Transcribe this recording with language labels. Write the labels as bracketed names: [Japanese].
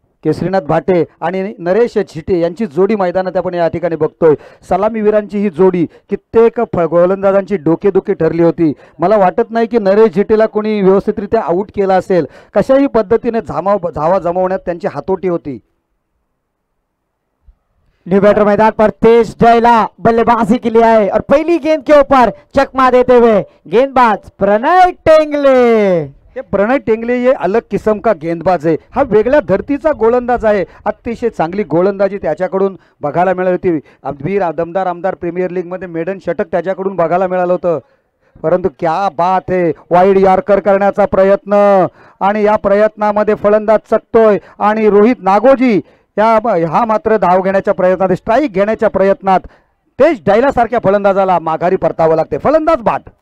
[Marathi] केसरीनाथ भाटे आणि नरेश झिटे यांची जोडी मैदानात आपण या ठिकाणी बघतोय. सलामीवीरांची ही जोडी कित्येक गोलंदाजांची डोकेदुखी ठरली होती. मला वाटत नाही की नरेश झिटेला कोणी व्यवस्थितरित्या आउट केला असेल. कशाही पद्धतीने धावा जमवण्यात त्यांची हातोटी होती. [Hindi] न्यू बैटर मैदान पर तेज जयला बल्लेबाजी के लिए आए और पहली गेंद के ऊपर चकमा देते हुए गेंदबाज प्रणय टेंगले. [Marathi] हे प्रणय टेंगले [Hindi] ये अलग किस्म का गेंदबाज [Marathi] आहे. हा वेगळ्या धर्तीचा गोलंदाज आहे. अतिशय चांगली गोलंदाजी त्याच्याकडून बघायला मिळाली होती. दमदार आमदार प्रीमियर लीग मध्ये मेडन षटक त्याच्याकडून बघायला मिळालं होतं. परंतु [Hindi] क्या बात [Marathi] आहे, वाईड यॉर्कर करण्याचा प्रयत्न आणि या प्रयत्नामध्ये फलंदाज चकतोय आणि रोहित नागोजी हा मात्र धाव घेण्याच्या प्रयत्नात, स्ट्राईक घेण्याच्या प्रयत्नात तेज डायला सारख्या फलंदाजाला माघारी परतावं लागते. फलंदाज बाद.